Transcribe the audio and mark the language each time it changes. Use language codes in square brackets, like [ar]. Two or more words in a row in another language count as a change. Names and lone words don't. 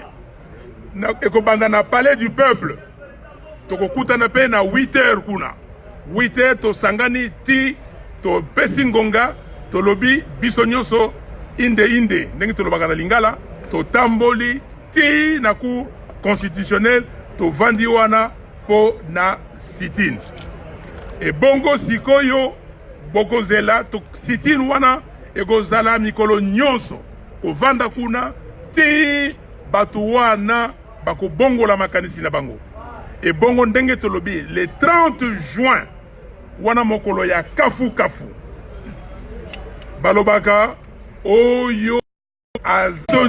[ln] Ekobanda na palais du peuple. Tokokutana pe na 8 heures kuna. 8 heures to sangani ti to pesi ngonga to lobi biso nyonso inde ndenge to lobaka na lingala to tamboli ti na cour constitutionnelle to vandi wana po na sit-in. E bongo sikoyo bokozela to sit-in wana ekozala mikolo nyonso ko vanda kuna ti batu wana bako bongo la makanisi na bango. Et bongo ndenge tolobi [fr] le 30 juin [ln] wana mokolo ya kafu balobaka oyo azo